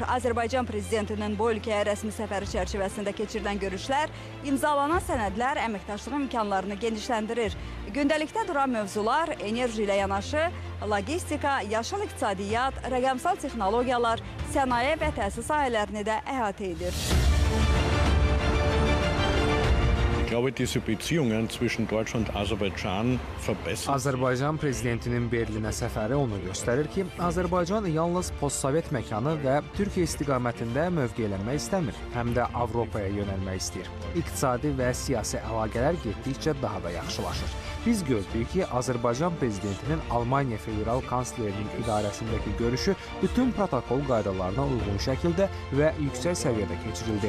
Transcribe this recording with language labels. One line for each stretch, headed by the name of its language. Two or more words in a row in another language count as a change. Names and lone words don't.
Azerbaijani: Azərbaycan prezidentinin bu ölkəyə rəsmi səfəri çərçivəsində keçirilən görüşlər, imzalanan sənədlər əməkdaşlıq imkanlarını genişləndirir. Gündəlikdə duran mövzular enerji ilə yanaşı, logistika, yaşıl iqtisadiyyat, rəqəmsal texnologiyalar, sənaye və təhsil sahələrini də əhatə edir.
German: Ich glaube, diese Beziehungen zwischen Deutschland und Aserbaidschan verbessern.
Azerbaijani: Azərbaycan prezidentinin Berlinə səfəri onu göstərir ki, Azərbaycan yalnız postsovet məkanı və Türkiyə istiqamətində mövqeylənmək istəmir, həm də Avropaya yönəlmək istəyir. İqtisadi və siyasi əlaqələr getdikcə daha da yaxşılaşır. Biz gördük ki, Azərbaycan prezidentinin Almaniya federal kanslerinin idarəsindəki görüşü bütün protokol qaydalarına uyğun şəkildə və yüksək səviyyədə keçirildi.